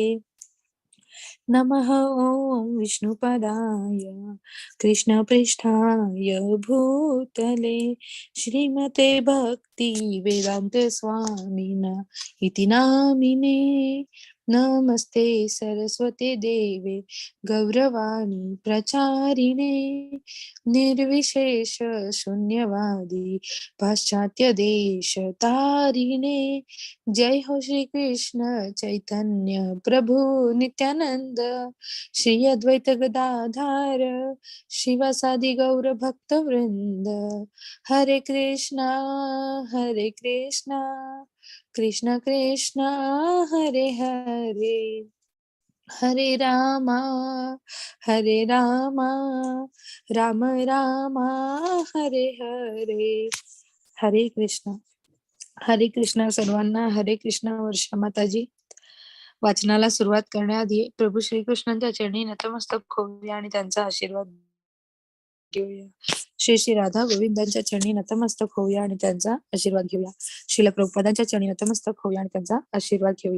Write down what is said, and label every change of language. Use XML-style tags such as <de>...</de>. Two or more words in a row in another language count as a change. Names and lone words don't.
<sa>नमः ॐ विष्णुपदाय कृष्णपृष्ठाय भूतले श्रीमते भक्ति वेदांत स्वामिन इति नामिने। नमस्ते सरस्वती देवे गौरवाणी प्रचारिणे निर्विशेष शून्यवादी पाश्चात्य देश तारिणे। जय हो श्री कृष्ण चैतन्य प्रभु नित्यानंद श्री अद्वैत गदाधार शिवासादि गौर भक्त वृंद। हरे कृष्णा कृष्ण कृष्णा हरे हरे हरे रामा राम राम हरे हरे।</sa> <mr>हरे कृष्णा सर्वांना। हरे कृष्णा वर्षा माताजी. वाचनाला सुरुवात करण्याआधी प्रभू श्रीकृष्णांच्या चरणी नतमस्तक होऊया आणि त्यांचा आशीर्वाद घेऊया. श्री श्री राधा गोविंदांच्या चरणी नतमस्तक होऊया आणि त्यांचा आशीर्वाद घेऊया. श्रील प्रभुपादांच्या चरणी नतमस्तक होऊया आणि त्यांचा आशीर्वाद घेऊया.</mr>